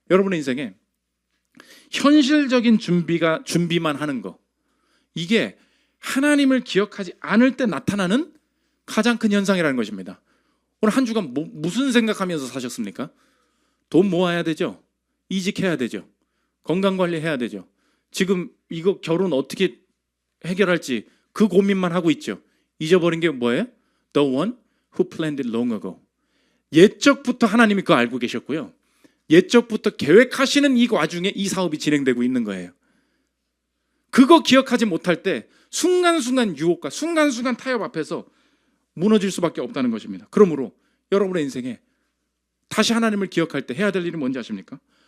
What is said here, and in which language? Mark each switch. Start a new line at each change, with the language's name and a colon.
Korean: 여러분의 인생에 현실적인 준비만 하는 거, 이게 하나님을 기억하지 않을 때 나타나는 가장 큰 현상이라는 것입니다. 오늘 한 주간 무슨 생각하면서 사셨습니까? 돈 모아야 되죠. 이직해야 되죠. 건강관리해야 되죠. 지금 이거 결혼 어떻게 해결할지 그 고민만 하고 있죠. 잊어버린 게 뭐예요?
English: The one who planned it long ago.
Korean: 옛적부터 하나님이 그거 알고 계셨고요. 옛적부터 계획하시는 이 와중에 이 사업이 진행되고 있는 거예요. 그거 기억하지 못할 때 순간순간 유혹과 순간순간 타협 앞에서 무너질 수밖에 없다는 것입니다. 그러므로 여러분의 인생에 다시 하나님을 기억할 때 해야 될 일이 뭔지 아십니까?